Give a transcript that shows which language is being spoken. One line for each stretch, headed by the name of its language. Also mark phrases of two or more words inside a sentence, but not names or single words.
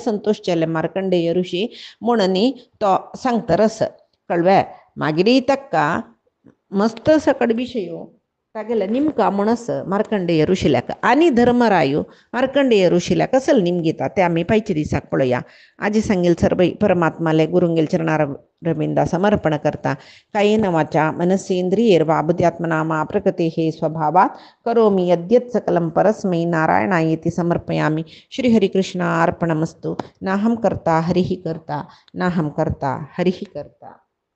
Konkani: संतोश जाले मार्कंडेय ऋषी म्हूण न्ही तो सांगता रस कळ्ळें मागीर ताका मस्त सकड विशय तागेले निमका म्हणस मार्कंडेय ऋषील्याक आनी धर्मरायो मार्कंडेय ऋषील्याक कसल निमगिता ते आमी पायच्या दिसाक पळोवया आजी सांगील सर्व परमात्माले गुरुंगेल चरणार रविंदा समर्पण करता
Sanskrit: कायेन वाचा मनसेंद्रियैर्वा बुद्ध्यात्मना प्रकृतेः स्वभावात् करोमि यद्यत् सकलं परस्मै नारायणायेति समर्पयामि श्रीहरिकृष्ण अर्पणमस्तु नाहं कर्ता हरिः कर्ता नाहं कर्ता हरिः कर्ता।